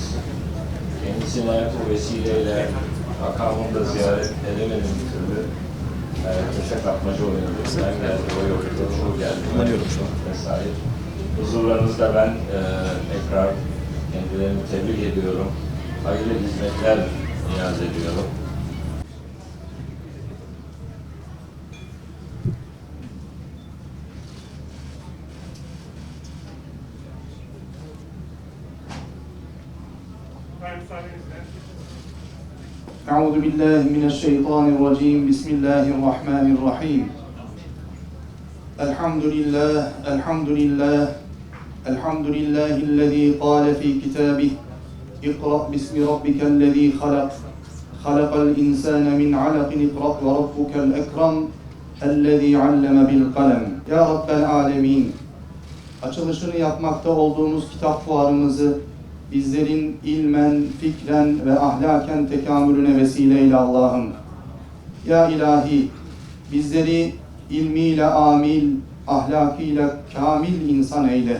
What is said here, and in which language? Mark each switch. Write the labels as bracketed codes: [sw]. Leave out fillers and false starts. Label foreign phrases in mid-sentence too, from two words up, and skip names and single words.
[tr] Kendisine bu vesileyle makamında ziyaret edemedim bir türlü. Köşe kapmaca oynadık. Ben geldim, o yoktu, o geldi. Kullanıyorum şu an. Vesaire. Huzurlarınızda ben tekrar kendilerini tebrik ediyorum. Hayırlı hizmetler niyaz ediyorum. [ar] أعوذ بالله من الشيطان الرجيم بسم الله الرحمن الرحيم الحمد لله الحمد لله الذي قال في كتابه اقرأ باسم ربك الذي خلق الإنسان من علق اقرأ وربك الأكرم الذي علم بالقلم يا رب العالمين, [tr] açılışını yapmakta olduğumuz kitap fuarımızı bizlerin ilmen, fikren ve ahlaken tekamülüne vesileyle Allah'ım. Ya ilahi, bizleri ilmiyle amil, ahlakıyla kamil insan eyle.